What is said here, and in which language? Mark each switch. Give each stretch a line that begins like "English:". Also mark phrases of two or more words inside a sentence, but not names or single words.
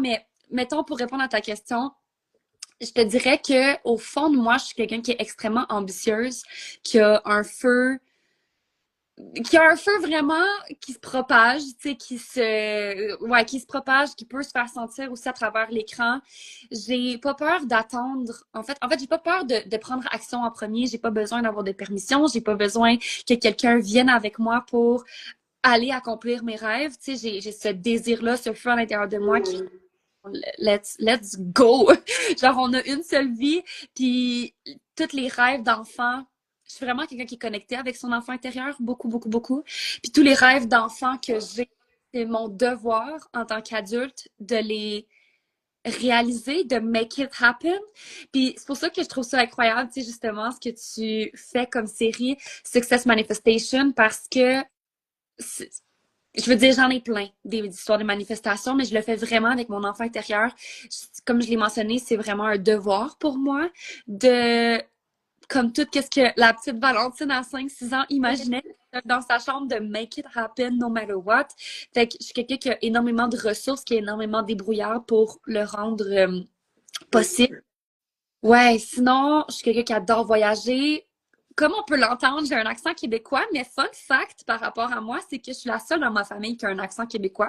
French: Mais mettons, pour répondre à ta question, je te dirais que au fond de moi, je suis quelqu'un qui est extrêmement ambitieuse, qui a un feu vraiment qui se propage, tu sais, qui se propage, qui peut se faire sentir aussi à travers l'écran. J'ai pas peur d'attendre. En fait, j'ai pas peur de prendre action en premier. J'ai pas besoin d'avoir de permission. J'ai pas besoin que quelqu'un vienne avec moi pour aller accomplir mes rêves. Tu sais, j'ai ce désir-là, ce feu à l'intérieur de moi qui
English: let's go.
French: Genre, on a une seule vie, puis tous les rêves d'enfant. Je suis vraiment quelqu'un qui est connecté avec son enfant intérieur, beaucoup, beaucoup, beaucoup. Puis tous les rêves d'enfant que j'ai, c'est mon devoir en tant qu'adulte de les réaliser, de
English: make it happen.
French: Puis c'est pour ça que je trouve ça incroyable, tu sais, justement, ce que tu fais comme série Success Manifestation, parce que je veux dire, j'en ai plein des histoires de manifestations, mais je le fais vraiment avec mon enfant intérieur. Comme je l'ai mentionné, c'est vraiment un devoir pour moi de, comme tout, qu'est-ce que la petite Valentine à 5 6 ans imaginait dans sa chambre de
English: make it happen no matter what.
French: Fait que je suis quelqu'un qui a énormément de ressources, qui a énormément de débrouillard pour le rendre possible. Ouais, sinon, je suis quelqu'un qui adore voyager. Comme on peut l'entendre, j'ai un accent québécois, mais
English: fun fact
French: par rapport à moi, c'est que je suis la seule dans ma famille qui a un accent québécois.